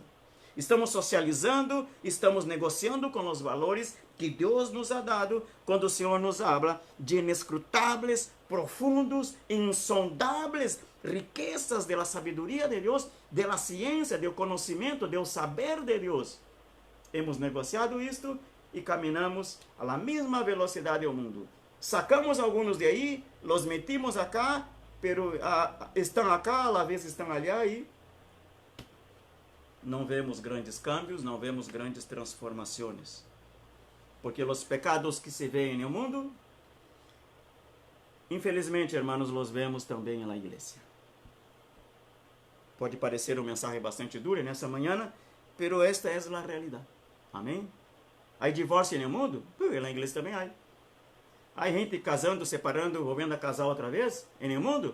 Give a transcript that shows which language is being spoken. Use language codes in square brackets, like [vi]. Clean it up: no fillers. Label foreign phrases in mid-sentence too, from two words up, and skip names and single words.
[pt] Estamos socializando, estamos negociando com os valores que Deus [es] nos ha dado [pt] quando o Senhor [es] nos habla [pt] de inescrutáveis, profundos, insondáveis riquezas da sabedoria de Deus, da ciência, do conhecimento, do saber de Deus. [es] Hemos negociado [pt] isto e caminhamos à mesma velocidade do mundo. Sacamos alguns de aí, [es] los metimos acá, pero [pt] estão acá, a vez estão ali e não vemos grandes cambios, não vemos grandes transformações. Porque os pecados que se veem no mundo, infelizmente, [es] hermanos, los vemos [pt] também na igreja. Pode parecer uma mensagem bastante dura nessa manhã, pero esta é a realidade. Amém? Há divórcio no mundo? Na igreja também há. Há gente casando, separando, volvendo a casar outra vez no mundo?